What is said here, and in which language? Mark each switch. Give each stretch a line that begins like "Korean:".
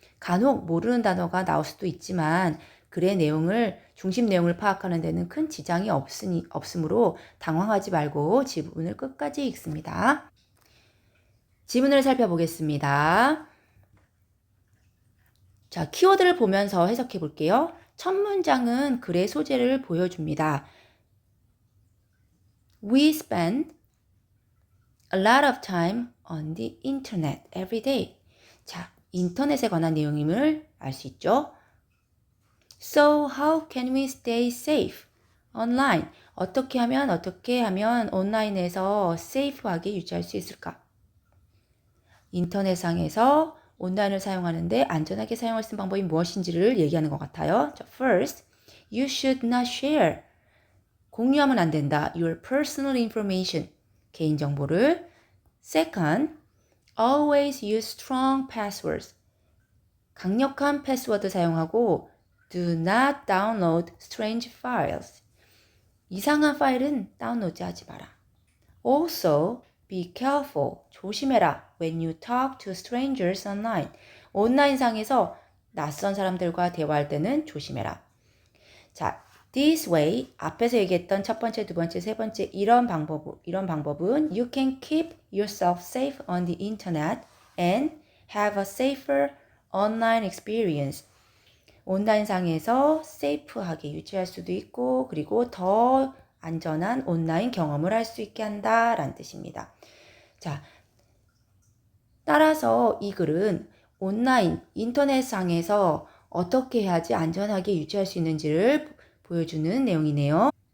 Korean: 간혹 모르는 단어가 나올 수도 있지만 글의 내용을 중심 내용을 파악하는 데는 큰 지장이 없으므로 당황하지 말고 지문을 끝까지 읽습니다. 지문을 살펴보겠습니다. 자, 키워드를 보면서 해석해 볼게요. 첫 문장은 글의 소재를 보여줍니다.
English: We spend a lot of time on the internet every day.
Korean: 자, 인터넷에 관한 내용임을 알 수 있죠.
English: So how can we stay safe online?
Korean: 어떻게 하면 온라인에서 safe하게 유지할 수 있을까? 인터넷상에서 온라인을 사용하는데 안전하게 사용할 수 있는 방법이 무엇인지를 얘기하는 것 같아요.
English: 자, first, you should not share.
Korean: 공유하면 안 된다.
English: Your personal information.
Korean: 개인정보를.
English: Second, always use strong passwords.
Korean: 강력한 패스워드 사용하고
English: do not download strange files.
Korean: 이상한 파일은 다운로드하지 마라.
English: Also, be careful.
Korean: 조심해라.
English: When you talk to strangers online.
Korean: 온라인상에서 낯선 사람들과 대화할 때는 조심해라. 자,
English: this way
Korean: 앞에서 얘기했던 첫 번째, 두 번째, 세 번째 이런 방법은
English: you can keep yourself safe on the internet and have a safer online experience.
Korean: 온라인상에서 세이프하게 유지할 수도 있고 그리고 더 안전한 온라인 경험을 할 수 있게 한다라는 뜻입니다. 자, 따라서 이 글은 온라인, 인터넷상에서 어떻게 해야지 안전하게 유지할 수 있는지를 보여주는 내용이네요.